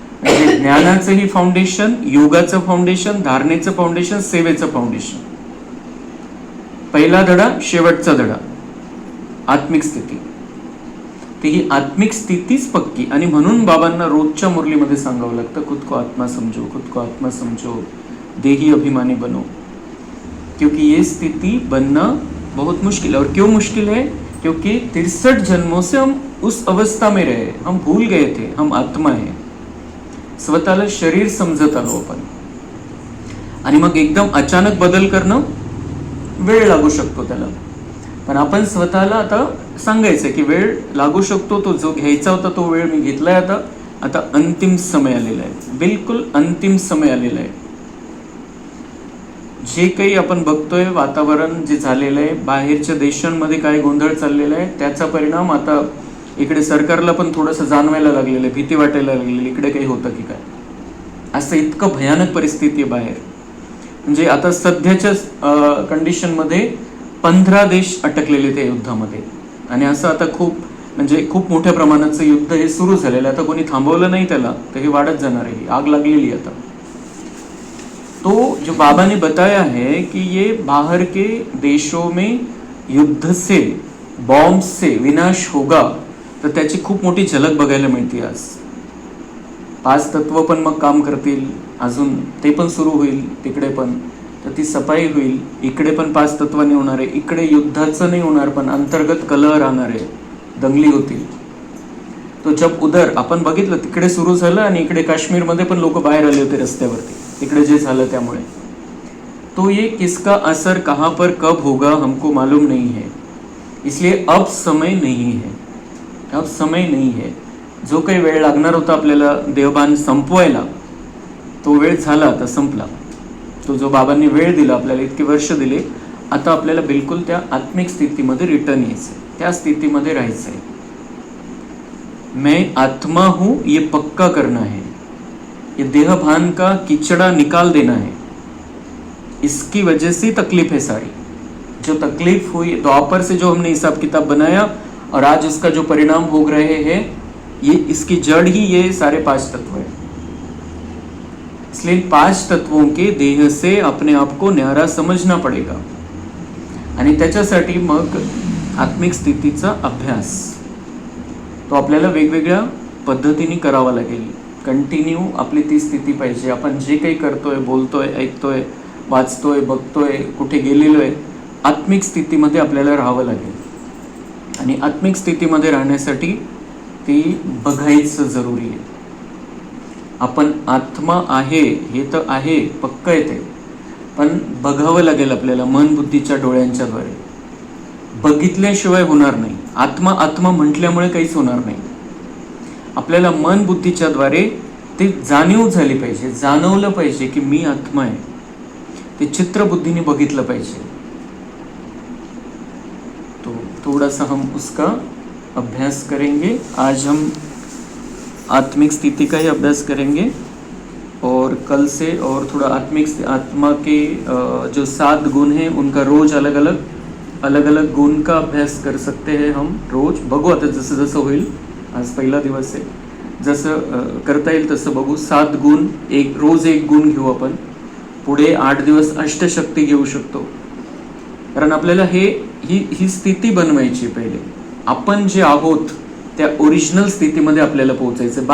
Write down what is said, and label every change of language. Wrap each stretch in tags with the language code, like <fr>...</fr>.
<mr>म्हणजे ज्ञानाचंही फाउंडेशन, योगाचं foundation, धारणेचं foundation, सेवेचं फाउंडेशन. पहिला धडा, शेवटचा धडा आत्मिक स्थिती. तर ही आत्मिक स्थितीच पक्की. आणि म्हणून बाबांना रोजच्या मुरलीमध्ये सांगावं लागतं,</mr> <hi>खुद को आत्मा समझो, खुद को आत्मा समझो, देही अभिमानी बनो. क्योंकि ये स्थिति बनना बहुत मुश्किल है. और क्यों मुश्किल है? क्योंकि 63 जन्मों से हम उस अवस्था में रहे, हम भूल गए थे हम आत्मा है.</hi> <mr>स्वतःला शरीर समजत आलो आपण, आणि मग एकदम अचानक बदल करणं वेळ लागू शकतो त्याला. पण आपण स्वतःला आता सांगायचं की वेळ लागू शकतो, तो जो घ्यायचा होता तो वेळ मी घेतलाय, आता अंतिम समय आलेला आहे, बिलकुल अंतिम समय आलेला आहे. जे काही आपण बघतोय वातावरण जे झालेलं आहे, बाहेरच्या देशांमध्ये काय गोंधळ चाललेला आहे, त्याचा परिणाम आता इकडे सरकारला पण थोडंसं जाणवायला लागलेलं आहे, भीती वाटायला लागलेली, इकडे काही होतं की काय, असं इतकं भयानक परिस्थिती आहे बाहेर. म्हणजे आता सध्याच्या कंडिशनमध्ये 15 देश अटकलेले त्या युद्धामध्ये, आणि असं आता खूप मोठ्या प्रमाणाचं युद्ध हे सुरू झालेलं आहे. आता कोणी थांबवलं नाही त्याला, तर हे वाढत जाणार आहे, आग लागलेली आता.</mr> <hi>तो जो बाबा ने बताया है कि ये बाहर के देशों में युद्ध से, बॉम्ब से विनाश होगा,</hi> <mr>तर त्याची खूप मोठी झलक बघायला मिळते आज. 5 तत्व पण मग काम करतील, अजून ते पण सुरू होईल तिकडे पण, तर ती सफाई होईल. इकडे पण 5 तत्वांनी होणार आहे. इकडे युद्धाचं नाही होणार, पण अंतर्गत कलह राहणार आहे, दंगली होतील.</mr> <hi>तो जब</hi> <mr>उधर आपण बघितलं तिकडे सुरू झालं, आणि इकडे काश्मीरमध्ये पण लोक बाहेर आले होते रस्त्यावरती, तिकडे जे झालं त्यामुळे.</mr> <hi>तो ये किसका असर कहाँ पर कब होगा हमको मालूम नहीं है, इसलिए अब समय नहीं है, अब समय नहीं है.</hi> <mr>जो काही वेळ लागणार होता आपल्याला देवभान संपवायला, तो वेळ झाला, आता संपला. तो जो बाबांनी वेळ दिला आपल्याला, इतके वर्ष दिले, आता आपल्याला बिलकुल त्या आत्मिक स्थितीमध्ये रिटर्न यायचंय, त्या स्थितीमध्ये राहायचंय.</mr> <hi>मैं आत्मा हूं ये पक्का करना है, ये देहभान का कीचड़ा निकाल देना है. इसकी वजह से तकलीफ है सारी. जो तकलीफ हुई द्वापर से, जो हमने हिसाब किताब बनाया और आज उसका जो परिणाम भोग रहे हैं, ये इसकी जड़ ही ये सारे 5 तत्व है. इसलिए 5 तत्वों के देह से अपने आप को न्यारा समझना पडेगा.</hi> <mr>आणि त्याच्यासाठी मग आत्मिक स्थितीचा अभ्यास तो आपल्याला वेगवेगळ्या पद्धतीने करावा लागेल. कंटिन्यू आपली ती स्थिती पाहिजे. आपण जे काही करतोय, बोलतोय, ऐकतोय, वाचतोय, बघतोय, कुठे गेलेलो आहे, आत्मिक स्थितीमध्ये आपल्याला राहावं लागेल. आणि आत्मिक स्थितीमध्ये राहण्यासाठी ती बघायचं जरुरी आहे. आपण आत्मा आहे हे तर आहे, पक्क आहे ते, पण बघावं लागेल आपल्याला मन बुद्धीच्या डोळ्यांच्या द्वारे. बघितल्याशिवाय होणार नाही. आत्मा आत्मा म्हटल्यामुळे काहीच होणार नाही. आपल्याला मन बुद्धीच्या द्वारे ते जाणीव झाली पाहिजे, जाणवलं पाहिजे की मी आत्मा आहे. ते चित्रबुद्धीने बघितलं पाहिजे.</mr> <hi>तो थोड़ा सा हम उसका अभ्यास करेंगे. आज हम आत्मिक स्थिति का ही अभ्यास करेंगे और कल से और थोड़ा आत्मा के जो 7 गुण हैं उनका रोज अलग अलग गुण का अभ्यास कर सकते हैं हम रोज.</hi> <mr>बघू आता जसं जसं होईल. आज पहिला दिवस आहे, जसं करता येईल तसं बघू. 7 गुण, रोज एक गुण घेऊ आपण. पुढे 8 दिवस अष्टशक्ती घेऊ शकतो. कारण आपल्याला ही स्थिती बनवायची. पहिले आपण जे आहोत त्या ओरिजिनल स्थितीमध्ये आपल्याला पोहोचायचं.</mr>